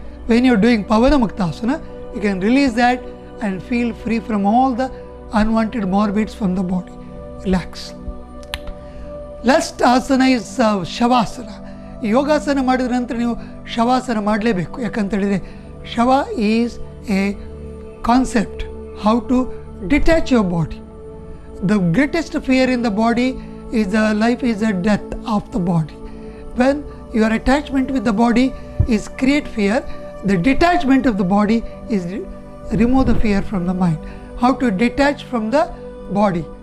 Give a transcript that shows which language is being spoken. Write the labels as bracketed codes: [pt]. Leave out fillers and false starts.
[en] When you are doing pavana muktasana, you can release that and feel free from all the unwanted morbids from the body. Relax. Last asana is shavasana. [kn] ಯೋಗಾಸನ ಮಾಡಿದ ನಂತರ ನೀವು ಶವಾಸನ ಮಾಡಲೇಬೇಕು. ಯಾಕಂತ ಹೇಳಿದರೆ [en] Shava is a concept how to detach your body. The greatest fear in the body is the life is the death of the body. When your attachment with the body is create fear, the detachment of the body is remove the fear from the mind. How to detach from the body?